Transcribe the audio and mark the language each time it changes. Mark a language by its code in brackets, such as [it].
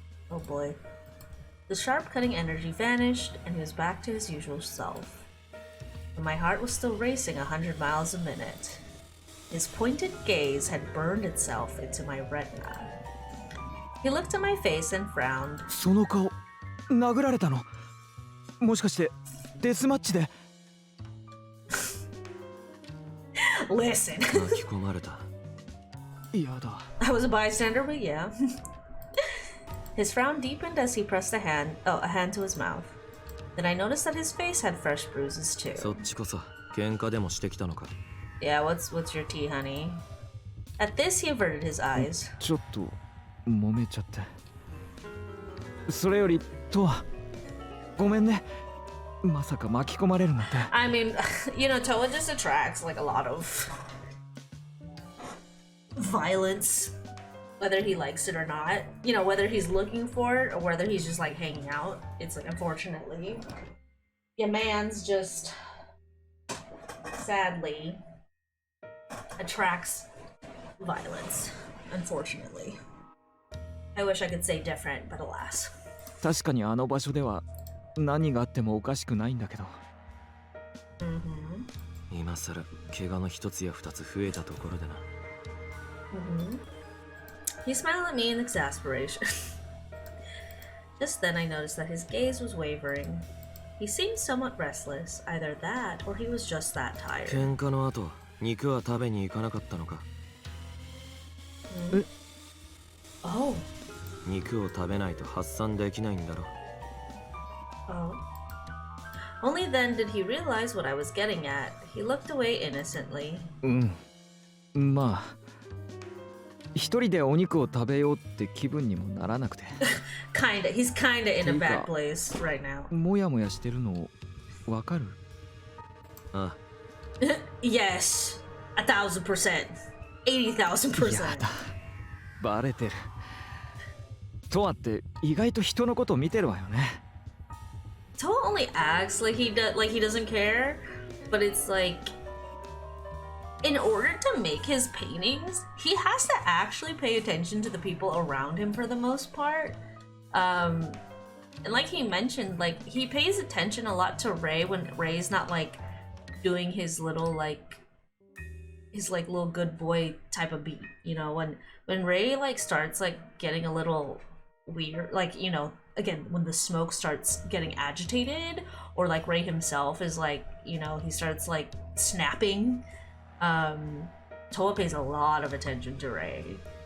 [en] Oh boy. The sharp cutting energy vanished, and he was back to his usual self. But my heart was still racing 100 miles a minute. His pointed gaze had burned itself into my retina. He looked at my face and frowned. [ja] その顔殴られたのもしかしてデスマッチで [en] Listen. [ja] 巻き込まれたやだ [en] I was a bystander, but yeah. His frown deepened as he pressed a hand to his mouth. Then I noticed that his face had fresh bruises too. [ja] そっちこそ喧嘩でもしてきたのか [en] Yeah, what's your tea, honey? At this, he averted his eyes. [ja] ちょっと揉めちゃってそれよりとはごめんねまさか巻き込まれるなんて [en] I mean, you know, Toa just attracts like a lot of violence, whether he likes it or not. You know, whether he's looking for it or whether he's just like hanging out. It's like, unfortunately, your man's just sadly attracts violence. Unfortunately, I wish I could say different, but alas. [ja] 確かにあの場所では何があってもおかしくないんだけど今さら怪我の一つや二つ増えたところでな [en] He smiled at me in exasperation. Just then I noticed that his gaze was wavering. He seemed somewhat restless, either that or he was just that tired. [ja] 喧嘩の後肉は食べに行かなかったのか [en] Oh. [ja] 肉を食べないと発散できないんだろ [en] Oh. Only then did he realize what I was getting at. He looked away innocently. [ja] まあ一人でお肉を食べようって気分にもならなくて [en] He's kinda in a bad place right now. [ja] もやもやしてるのわかるあ [en] Yes. 1,000%. 80,000%. [ja] やだバレてるとわって意外と人のことを見てるわよね [en] Toa only acts like he doesn't care, but it's like in order to make his paintings, he has to actually pay attention to the people around him for the most part. And like he mentioned, like he pays attention a lot to Ray when Ray's not like doing his little little good boy type of beat, you know, when Ray like starts like getting a little weird, like, you know, again, when the smoke starts getting agitated, or like Ray himself is like, you know, he starts like snapping, Toa pays a lot of attention to Ray.